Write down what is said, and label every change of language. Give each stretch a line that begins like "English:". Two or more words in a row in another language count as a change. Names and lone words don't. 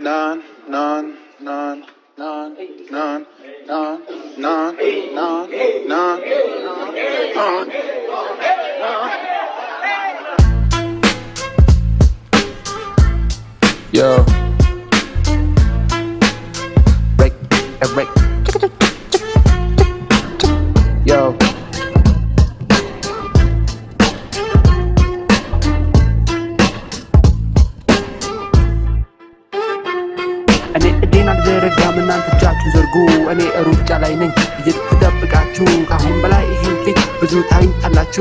French: non, non, non, non, non, non, non, non, non, non.
English: Yo, break, break. Yo.
Amharic: እኔ እጄን አልዘረጋም እናንተ እጃችሁን ዘርጉ እኔ ሩጫ ላይ ነኝ እየተጠብቃችሁ ካሁን በላይ ይሄን ፊት ብዙ ታዩታላችሁ